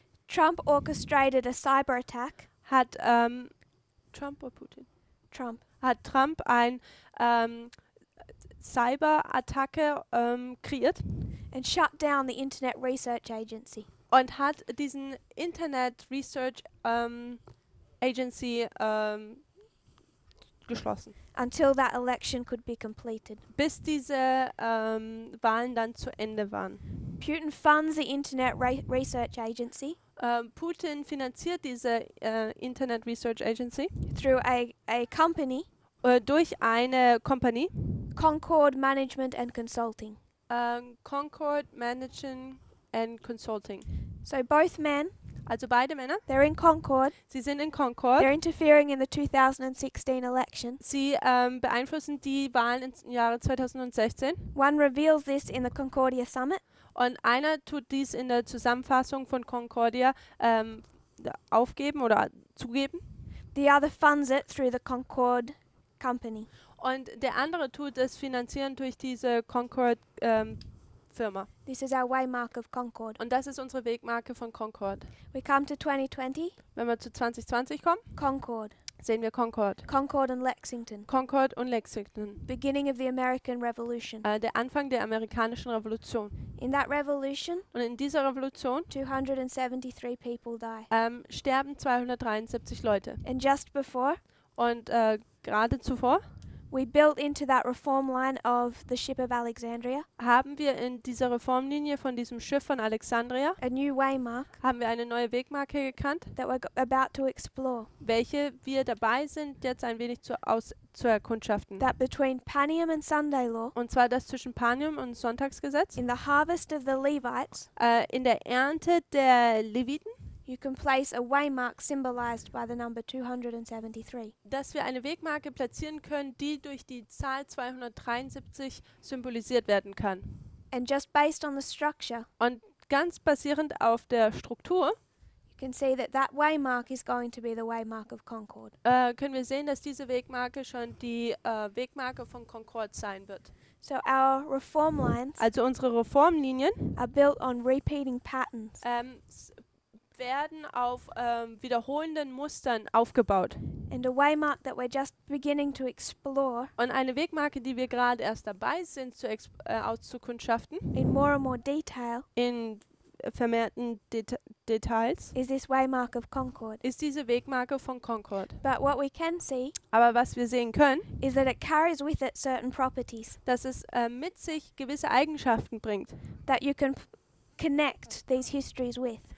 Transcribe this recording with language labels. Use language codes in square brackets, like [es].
[en] Trump orchestrated a cyber attack. [de] hat Trump oder Putin? [en] Trump [de] Hat Trump ein Cyberattacke kreiert [en] and shut down the Internet Research Agency. [de] und hat diesen Internet Research Agency geschlossen, [en] Until that election could be completed. [de] bis diese Wahlen dann zu Ende waren. [en] Putin funds the Internet Research Agency [de] Putin finanziert diese Internet Research Agency [en] through a company, [de] durch eine Kompanie, [en] Concord Management and Consulting. [de] Concord Management and Consulting. [en] So both men, [de] Also beide Männer, [en] they're in Concord, [de] sie sind in Concord. [en] they're interfering in the 2016 election. [de] Sie beeinflussen die Wahlen im Jahre 2016 [en] One reveals this in the Concordia Summit, [de] und einer tut dies in der Zusammenfassung von Concordia aufgeben oder zugeben [en] the other funds it through the Concord company. [de] und der andere tut es finanzieren durch diese Concord Firma. [en] This is our waymark of Concord. [de] Und das ist unsere Wegmarke von Concord. [en] We come to 2020, [de] Wenn wir zu 2020 kommen, [en] Concord. [de] sehen wir Concord. [en] Concord and Lexington. [de] Concord und Lexington. [en] Beginning of the American Revolution. [de] Der Anfang der amerikanischen Revolution. [en] In that revolution, [de] Und in dieser Revolution [en] 273 people die. [de] sterben 273 Leute. [en] And just before, [de] Und gerade zuvor [en] we built into that reform line of the ship of Alexandria [de] haben wir in dieser Reformlinie von diesem Schiff von Alexandria [en] a new waymark [de] haben wir eine neue Wegmarke gekannt, [en] that we're about to explore. [de] welche wir dabei sind, jetzt ein wenig zu erkundschaften. [en] That between Panium and Sunday law, [de] Und zwar das zwischen Panium und Sonntagsgesetz. [en] in the harvest of the Levites, [de] In der Ernte der Leviten, [en] you can place a waymark symbolized by the number 273. [de] dass wir eine Wegmarke platzieren können, die durch die Zahl 273 symbolisiert werden kann. [en] And just based on the structure, [de] Und ganz basierend auf der Struktur [en] you can see that that waymark is going to be the waymark of Concord. [de] können wir sehen, dass diese Wegmarke schon die Wegmarke von Concord sein wird. [en] So our reform lines [de] Also unsere Reformlinien [en] are built on repeating patterns. [de] werden auf wiederholenden Mustern aufgebaut. [en] And a waymark that we're just beginning to explore [de] Und eine Wegmarke, die wir gerade erst dabei sind auszukundschaften, [en] in more and more detail, [de] in vermehrten Details, [en] is this waymark of Concord. [de] ist diese Wegmarke von Concord. [en] But what we can see [de] Aber was wir sehen können, [en] is that it carries with it certain properties [de] dass es mit sich gewisse Eigenschaften bringt, [en] that you can connect these histories with.